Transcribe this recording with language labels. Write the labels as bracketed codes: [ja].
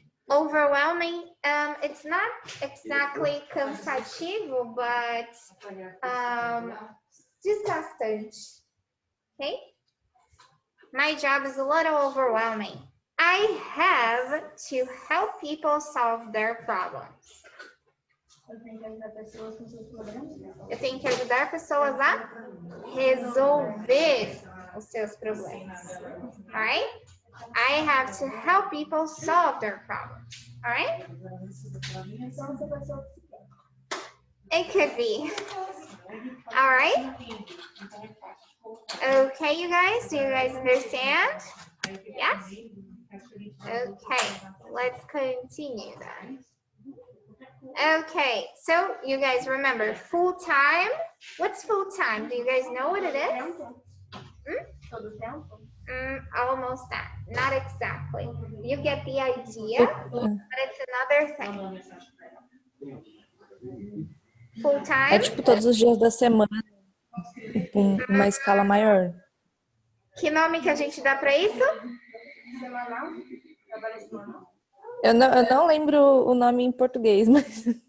[en] Overwhelming. It's not exactly cansativo, but desgastante. Okay. My job is a little overwhelming. I have to help people solve their problems. [pt] Eu tenho que ajudar pessoas a resolver os seus problemas. [en] All right? I have to help people solve their problems. All right? It could be. All right? Okay, you guys, do you guys understand? Yes? Okay, let's continue then. Okay, so you guys remember full-time. What's full-time? Do you guys know what it is? Almost that. Not exactly. You get the idea, but it's another thing. Full-time. [pt] É tipo todos os dias da semana, com uma escala maior. Que nome que a gente dá para isso? Eu não lembro o nome em português, mas...